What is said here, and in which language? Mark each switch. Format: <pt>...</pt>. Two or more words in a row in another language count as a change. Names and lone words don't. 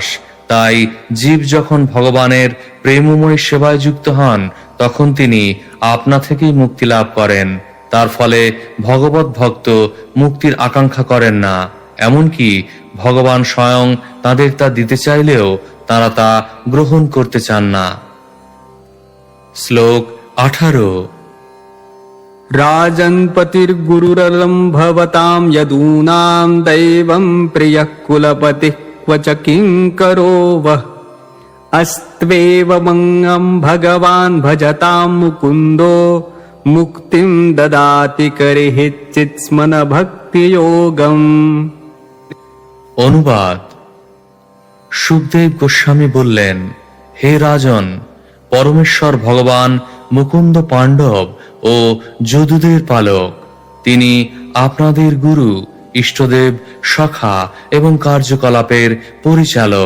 <bn>তাই জীব যখন ভগবানের প্রেমময় সেবায় যুক্ত হন, তখন তিনি আপনা থেকেই মুক্তি লাভ করেন। তার ফলে ভগবত ভক্ত মুক্তির আকাঙ্ক্ষা করেন না। এমনকি ভগবান স্বয়ং তাদের তা দিতে চাইলেও তারা তা গ্রহণ করতে চান না। শ্লোক 18।</bn> <sa>राजन्पतिर्गुरुरलं भवतां यदूनां दैवं प्रियः कुलपतिः क्व च किङ्करो वः अस्त्वेवमङ्गं भगवान् भजतां मुकुन्दो मुक्तिं ददाति करिहिच्चित्स्मन भक्तियोगम्।</sa> <bn>অনুবাদ। সুখদেব গোস্বামী বললেন, হে রাজন, পরমেশ্বর ভগবান মুকুন্দ পাণ্ডব ও যদুদের পালক। তিনি আপনাদের গুরু, ইষ্টদেব, সখা এবং কার্যকলাপের পরিচালক।</bn>